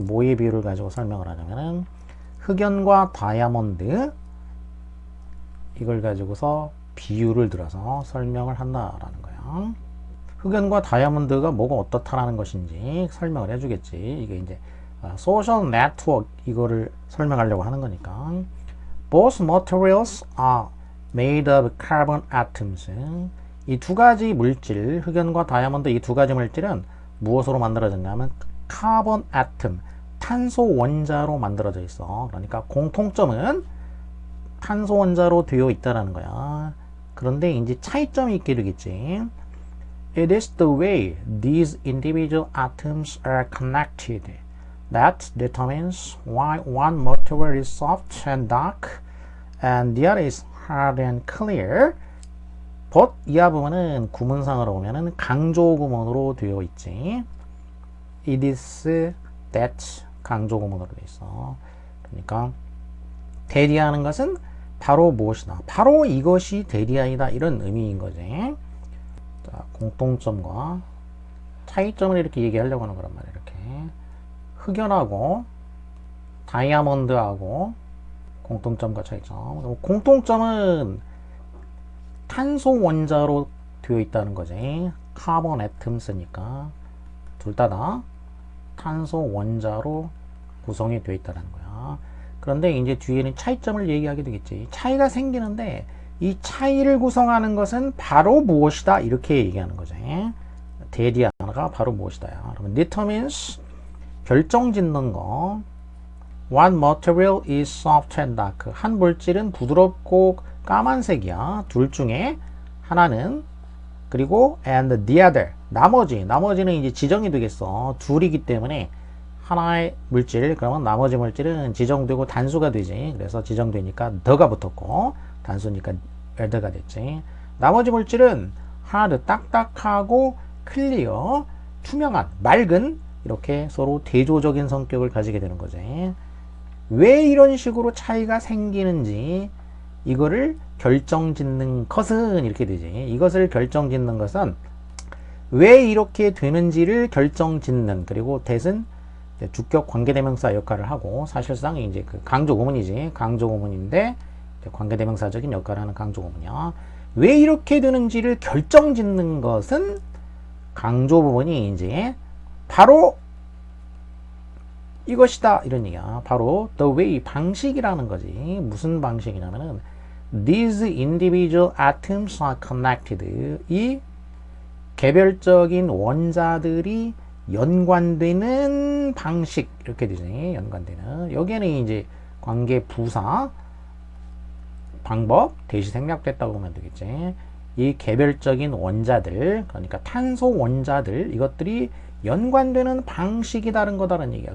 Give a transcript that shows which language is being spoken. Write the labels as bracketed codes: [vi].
[ko] 뭐의 비유를 가지고 설명을 하냐면은, 흑연과 다이아몬드, 이걸 가지고서 비유를 들어서 설명을 한다라는 거야. 흑연과 다이아몬드가 뭐가 어떻다라는 것인지 설명을 해주겠지. 이게 이제 소셜 네트워크 이거를 설명하려고 하는 거니까. [en] Both materials are made of carbon atoms. [ko] 이 두 가지 물질, 흑연과 다이아몬드 이 두 가지 물질은 무엇으로 만들어졌냐면 카본 아톰, 탄소 원자로 만들어져 있어. 그러니까 공통점은 탄소 원자로 되어 있다라는 거야. 그런데 이제 차이점이 있게 되겠지. [en] It is the way these individual atoms are connected that determines why one material is soft and dark and the other is hard and clear. [ko] but 이하 부분은 구문상으로 보면은 강조 구문으로 되어 있지. [en] It is that [ko] 강조 구문으로 되어 있어. 그러니까 대리하는 것은 바로 무엇이다. 바로 이것이 대리아이다. 이런 의미인 거지. 자, 공통점과 차이점을 이렇게 얘기하려고 하는 거란 말이야. 이렇게 흑연하고 다이아몬드하고 공통점과 차이점. 공통점은 탄소 원자로 되어 있다는 거지. 카본 애텀스니까 둘 다 탄소 원자로 구성이 되어 있다는 거야. 그런데 이제 뒤에는 차이점을 얘기하게 되겠지. 차이가 생기는데 이 차이를 구성하는 것은 바로 무엇이다. 이렇게 얘기하는 거지. 대리아가 바로 무엇이다. 그러면 determines 결정짓는 거. [en] What material is soft and dark? [ko] 한 물질은 부드럽고 까만색이야. 둘 중에 하나는. 그리고 [en] and the other. [ko] 나머지는 이제 지정이 되겠어. 둘이기 때문에 하나의 물질, 그러면 나머지 물질은 지정되고 단수가 되지. 그래서 지정되니까 the가 붙었고 단수니까 the가 됐지. 나머지 물질은 hard, 딱딱하고 클리어, 투명한, 맑은, 이렇게 서로 대조적인 성격을 가지게 되는 거지. 왜 이런 식으로 차이가 생기는지 이거를 결정짓는 것은 이렇게 되지. 이것을 결정짓는 것은 왜 이렇게 되는지를 결정짓는, 그리고 that은 주격 관계대명사 역할을 하고, 사실상 이제 그 강조구문이지. 강조구문인데 관계대명사적인 역할을 하는 강조구문이야. 왜 이렇게 되는지를 결정짓는 것은 강조 부분이 이제 바로 이것이다. 이런 얘기야. 바로 [en] the way, [ko] 방식이라는 거지. 무슨 방식이냐면은 [en] these individual atoms are connected. [ko] 이 개별적인 원자들이 연관되는 방식, 이렇게 되지. 연관되는. 여기에는 이제 관계 부사 방법 대시 생략됐다고 보면 되겠지. 이 개별적인 원자들, 그러니까 탄소 원자들, 이것들이 연관되는 방식이 다른 거다라는 얘기야.